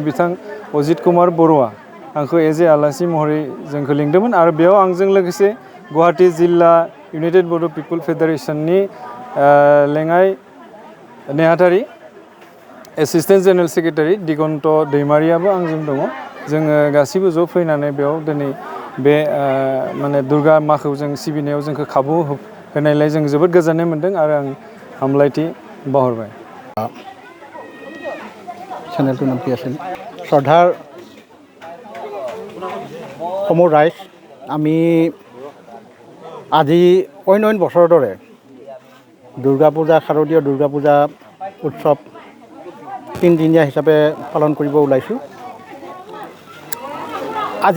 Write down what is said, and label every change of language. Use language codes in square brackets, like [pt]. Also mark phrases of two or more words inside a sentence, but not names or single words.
[brx] बिथां अजित कुमार बर'आ आंखौ [en] as a [brx] आलासि महरै जोंखौ लिंदोंमोन आरो बेयाव आंजों लोगोसे गुवाहाटी जिल्ला इउनाइटेड बड' पिपल फेडारेशननि लेङाइ नेहाथारि [en] assistant general secretary [brx] दिगन्त दैमारियाबो आंजों दङ जोङो गासैबो ज' फैनानै बेयाव दिनै बे माने दुर्गा माखौ जों सिबिनायाव जोंखौ खाबु होनायलाय जों जोबोद गोजोननाय मोन्दों आरो आं हामलायथि बावहरबाय [as] চেনেলটোৰ নাম কি আছিল শ্ৰদ্ধাৰ সমূহ ৰাইজ আমি আজি অইন বছৰৰ দৰে দুৰ্গা পূজা শাৰদীয় দুৰ্গা পূজা উৎসৱ তিনিদিনীয়া হিচাপে পালন কৰিব ওলাইছোঁ আজি